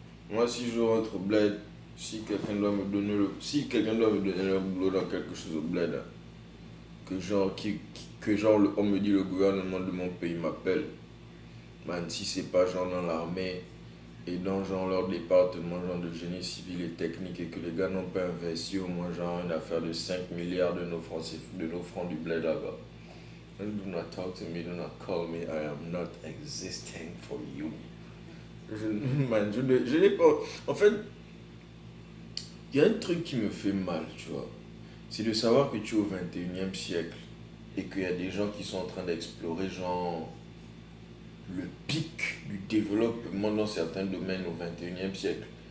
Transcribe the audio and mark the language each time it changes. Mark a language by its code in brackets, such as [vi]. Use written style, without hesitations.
[fr] Moi, si je rentre au bled, si quelqu'un doit me donner le boulot dans quelque chose au bled, hein, que genre on me dit le gouvernement de mon pays m'appelle, man, si c'est pas genre dans l'armée et dans genre leur département genre de génie civil et technique et que les gars n'ont pas investi au moins genre une affaire de 5 milliards de nos francs du bled là-bas. [en] Do not talk to me, do not call me, I am not existing for you. [fr] Je n'ai pas. En fait, il y a un truc qui me fait mal, tu vois. C'est de savoir que tu es au 21e siècle et qu'il y a des gens qui sont en train d'explorer, genre, le pic du développement dans certains domaines au 21e siècle.